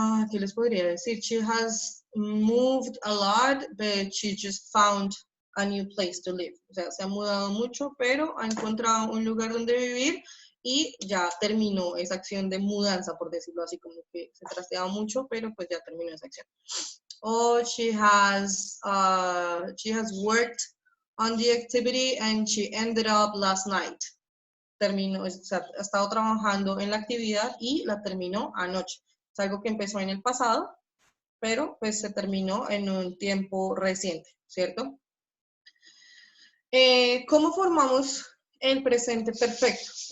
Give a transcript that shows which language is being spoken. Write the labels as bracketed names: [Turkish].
[Spanish] ¿Qué les podría decir? [English] She has moved a lot, but she just found a new place to live. [Spanish] O sea, se ha mudado mucho, pero ha encontrado un lugar donde vivir y ya terminó esa acción de mudanza, por decirlo así, como que se trasteaba mucho, pero pues ya terminó esa acción. [English] Oh, she has worked on the activity and she ended up last night. [Spanish] Terminó, o sea, ha estado trabajando en la actividad y la terminó anoche. Es algo que empezó en el pasado, pero pues se terminó en un tiempo reciente, ¿cierto? ¿Cómo formamos el presente perfecto?